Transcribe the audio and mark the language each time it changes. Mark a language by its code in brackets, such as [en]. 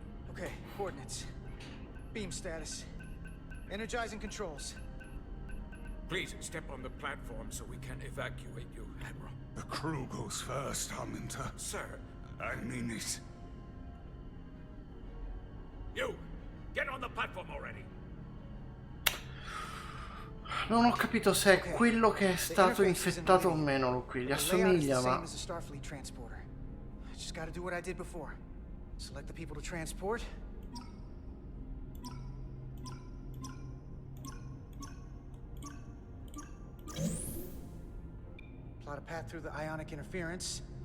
[en] Okay, coordinates. Beam status. Energizing controls. Please step on the platform so we can evacuate you, Admiral. The crew goes first, Hunter. Sir. I mean it. You! Get on the platform already! [it] Non ho capito se è quello che è stato infettato o meno qui. Gli assomiglia, ma... [en] Starfleet transporter. I just gotta do what I did before. Select the people to transport. Plot a path through the ionic interference.